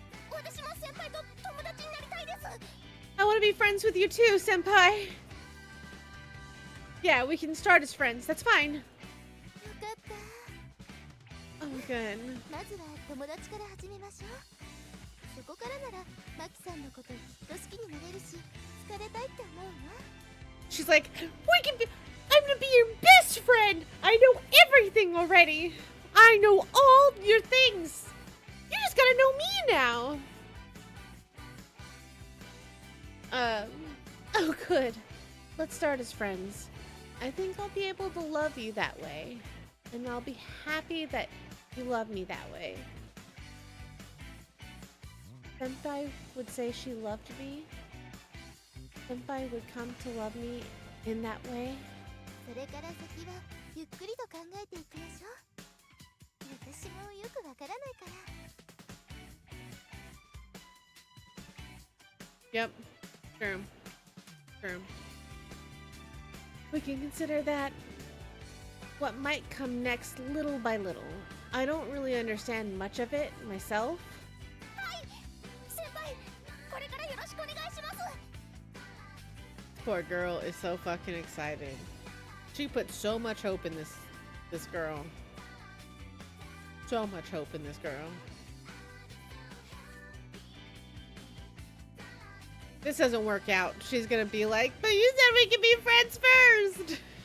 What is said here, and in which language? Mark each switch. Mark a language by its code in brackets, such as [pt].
[ja] 私も先輩と友達になりたいです。 [en] I want to be friends with you too, senpai. Yeah, we can start as friends. That's fine. [ja] よかった。 [en] Oh, good. [ja] まずは友達から始めましょう。そこからならマキさんのこときっと好きになれるし、好かれたいって思うわ。 [en] She's like, I'm gonna be your best friend. I know everything already. I know all your things. You just gotta know me now. Oh good. Let's start as friends. I think I'll be able to love you that way. And I'll be happy that you love me that way. Senpai would say she loved me. Senpai would come to love me in that way. [ja] それから先はゆっくりと考えていきましょう。私もよくわからないから。 [en] Yep. True. True. We can consider that what might come next little by little. I don't really understand much of it myself. [ja] はい、先輩、これからよろしくお願いします。 [en] Poor girl is so fucking excited. She put so much hope in this girl. So much hope in this girl. This doesn't work out. She's gonna be like, but you said we can be friends first.